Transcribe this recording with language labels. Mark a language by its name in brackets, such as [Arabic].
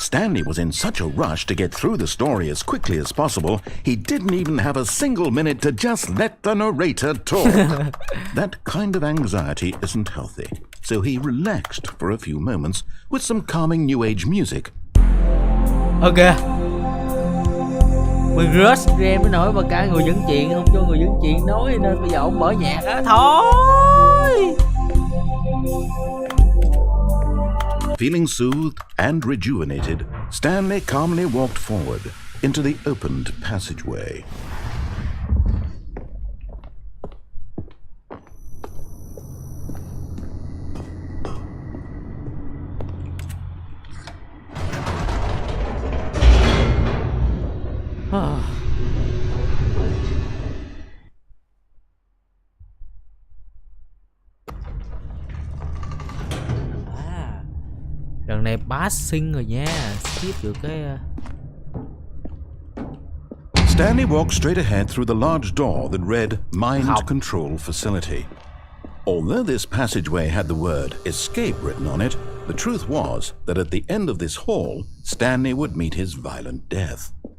[English] Stanley was in such a rush to get through the story as quickly as possible, he didn't even have a single minute to just let the narrator talk. That kind of anxiety isn't healthy, so he relaxed for a few moments with some calming new age music. Ok. [Vietnamese] Mình rush game mới nổi mà cả người dẫn chuyện không cho người dẫn chuyện nói nên bây giờ ông mở nhạc á thôi. [English] Feeling soothed and rejuvenated, Stanley calmly walked forward into the opened passageway. [Vietnamese] Lần này passing rồi nha, skip được cái. [English] Stanley walked straight ahead through the large door that read Mind Control Facility. Although this passageway had the word escape written on it, the truth was that at the end of this hall, Stanley would meet his violent death.